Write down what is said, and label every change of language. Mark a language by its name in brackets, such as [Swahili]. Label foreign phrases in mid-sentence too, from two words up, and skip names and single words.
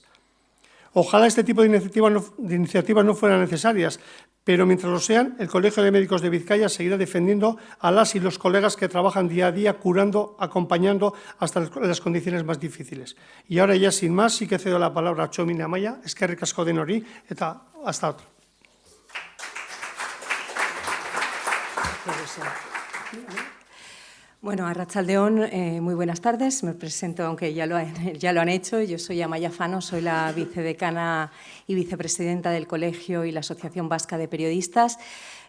[Spanish] Ojalá este tipo de iniciativas no fueran necesarias, pero mientras lo sean, el Colegio de Médicos de Vizcaya seguirá defendiendo a las y los colegas que trabajan día a día, curando, acompañando hasta las condiciones más difíciles. Y ahora ya, sin más, sí que cedo la palabra a Txomin Amaia, [Basque] eskerrik asko denori, eta [Spanish] hasta otro. Bueno, arratsaldeon, muy buenas tardes. Me presento, aunque ya lo han hecho. Yo soy Amaia Fano, soy la vicedecana y vicepresidenta del Colegio y la Asociación Vasca de Periodistas.